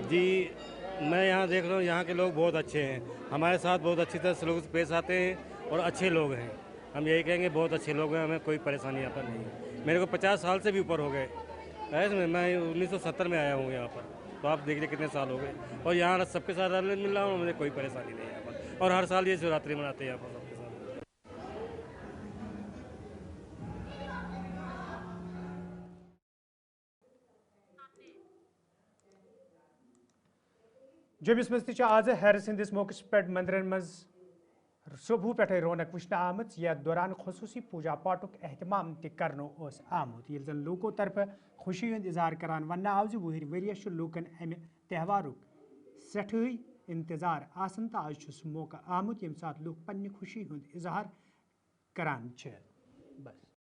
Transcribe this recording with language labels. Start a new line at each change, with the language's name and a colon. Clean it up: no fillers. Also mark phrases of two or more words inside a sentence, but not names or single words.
Hindi: जी, मैं यहाँ देख रहा हूँ यहाँ के लोग बहुत अच्छे हैं, हमारे साथ बहुत अच्छी तरह से लोग पेश आते हैं और अच्छे लोग हैं। हम यही कहेंगे बहुत अच्छे लोग हैं, हमें कोई परेशानी यहाँ पर नहीं है। मेरे को 50 साल से भी ऊपर हो गए, मैं 1970 में आया हूँ यहाँ पर, तो आप देख लीजिए कितने साल हो गए, और यहाँ सबके साथ रल मिल रहा हूँ, मुझे कोई परेशानी नहीं है यहाँ पर। और हर साल ये शिवरात्रि मनाते हैं यहाँ पर सबके साथ।
Kashmiri: जम्मूस मज आज हैरस हंदिस मौकस पे मंदिरन मज सुबह पे रौनक वुचन आमत, यथ दौरान खसूसी पूजा पाठुक एहतमाम तनो आमुत, ये जन लोगों तरफ खुशी हंद इजहार करान वन आव वरियस लूकन अमि त्यौहारुक सठई इंतजार आसन, तो आज मौका आमुत यम साथ लोग पन्ने खुशी हंद इजहार करान छ। बस